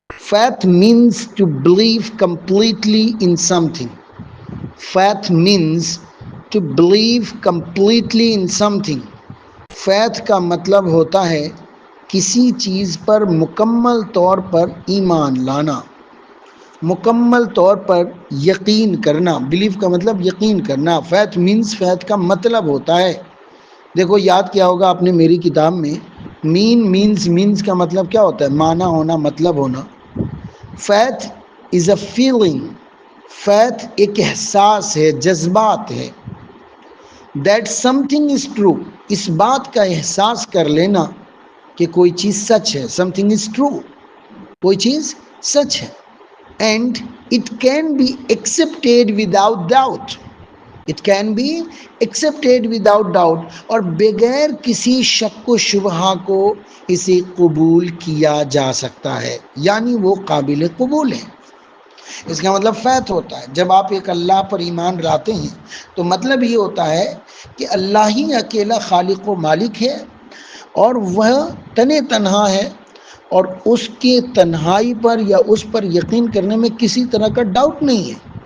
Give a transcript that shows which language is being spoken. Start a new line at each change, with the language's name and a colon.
English: Faith means to believe completely in something. Faith means to believe completely in something.
Urdu: Faith کا مطلب ہوتا ہے کسی چیز پر مکمل طور پر ایمان لانا، مکمل طور پر یقین کرنا. بلیف کا مطلب یقین کرنا.
English: faith means,
Urdu: فیتھ کا مطلب ہوتا ہے، دیکھو یاد کیا ہوگا آپ نے میری کتاب میں، مینس کا مطلب کیا ہوتا ہے؟ معنی ہونا، مطلب ہونا.
English: Faith is a feeling.
Urdu: Faith ایک احساس ہے، جذبات ہے.
English: That something is true.
Urdu: اس بات کا احساس کر لینا کہ کوئی چیز سچ ہے.
English: something is true,
Urdu: کوئی چیز سچ ہے.
English: And it can be accepted without doubt. It can be accepted without doubt.
Urdu: اور بغیر کسی شک و شبہ کو اسے قبول کیا جا سکتا ہے، یعنی وہ قابل قبول ہے. اس کا مطلب فیتھ ہوتا ہے. جب آپ ایک اللہ پر ایمان لاتے ہیں تو مطلب یہ ہوتا ہے کہ اللہ ہی اکیلا خالق و مالک ہے اور وہ تنہا ہے، اور اس کے تنہائی پر یا اس پر یقین کرنے میں کسی طرح کا ڈاؤٹ نہیں ہے.